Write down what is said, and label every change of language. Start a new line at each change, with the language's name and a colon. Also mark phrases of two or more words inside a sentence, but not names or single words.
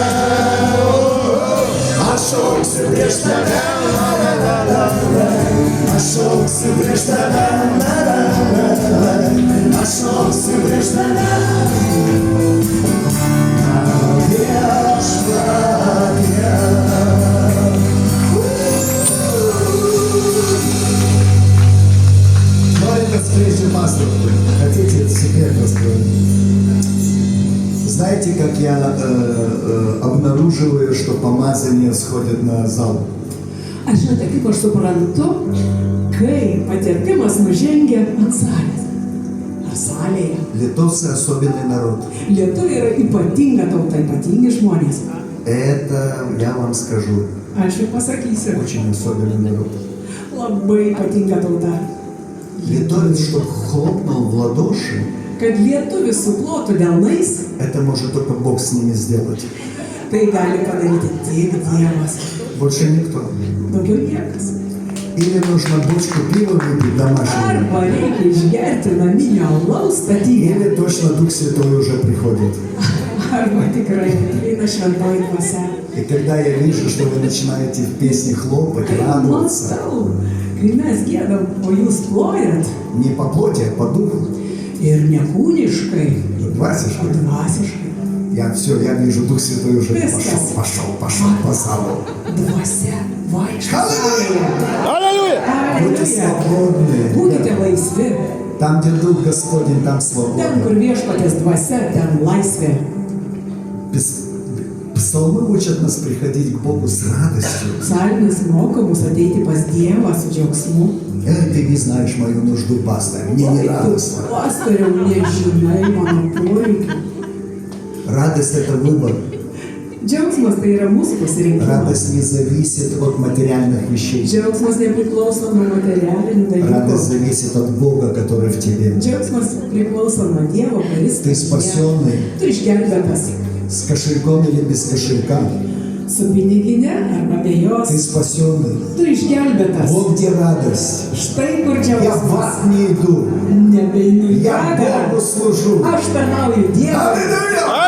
Lithuanian: Aš šoksiu prieš tave, aš šoksiu prieš tave, aš šoksiu prieš tave, mano viešpatie. Norite atskleisti paslaptį?
Russian: Хотите секрет раскрыть? Знаете, как я обнаруживаю, что помазание сходит на зал?
Lithuanian: Aš žinote, kaip aš suprantu, kai patirtimas nužengia ant salės. Ar salėje?
Russian: Литовцы особенный народ.
Lithuanian: Lietuviai yra ypatinga tauta, ypatingi žmonės.
Russian: Это, я вам скажу,
Lithuanian: Aš jau pasakysiu,
Russian: очень особенный народ.
Lithuanian: labai ypatinga tauta.
Russian: Литовец, чтоб хлопнул в ладоши,
Lithuanian: Kad lietuvis suplotų delnais,
Russian: это может только Бог с ними сделать.
Lithuanian: tai gali padaryti tik Dievas.
Russian: Больше никто.
Lithuanian: Daugiau niekas.
Russian: Или нужно бочку пива выпить домашнего,
Lithuanian: Arba reikia išgerti naminio alaus statybę,
Russian: или точно Дух Святой уже приходит.
Lithuanian: arba tikrai eina šventoji dvasia.
Russian: И когда я вижу, что вы начинаете в песне хлопать, радоваться,
Lithuanian: Matau, kai mes giedam, o jūs plojat,
Russian: не по плоти, а по духу,
Lithuanian: ir ne kūniškai, o двасишко, dvasiškai.
Russian: я вижу, Дух Святой уже
Lithuanian: Viskas.
Russian: пошел по залу.
Lithuanian: Dvasia vaikšto.
Russian: Аллилуйя! Будьте свободны.
Lithuanian: Būkite laisvi.
Russian: Там, где Дух Господень, там
Lithuanian: Ten,
Russian: свобода.
Lithuanian: kur viešpatės dvasia, ten laisvė.
Russian: Псалмы учат нас приходить к Богу с радостью.
Lithuanian: Psalmis moko mus ateiti pas Dievą su džiaugsmu.
Russian: Ты не знаешь мою нужду, пастор. Мне не радостно.
Lithuanian: Pastoriau, nežinai mano poreikių.
Russian: Радость – это выбор.
Lithuanian: Džiaugsmas tai yra mūsų pasirinkimas.
Russian: Радость не зависит от материальных вещей.
Lithuanian: Džiaugsmas nepriklauso nuo materialinių
Russian: Радость
Lithuanian: dalykų.
Russian: зависит от Бога, который в тебе.
Lithuanian: Džiaugsmas priklauso nuo Dievo, kuris
Russian: Ты спасенный
Lithuanian: tu išgelbėtas.
Russian: с кошельком или без кошелька.
Lithuanian: Su piniginė arba be jos.
Russian: Ты спасенный.
Lithuanian: Tu išgelbėtas.
Russian: Вот где радость.
Lithuanian: Štai kur
Russian: Я в
Lithuanian: džiaugsmas.
Russian: ад не иду.
Lithuanian: Nebeinu į
Russian: Я
Lithuanian: pragarą.
Russian: Богу служу.
Lithuanian: Aš tarnauju Dievui.
Russian: Аллилуйя!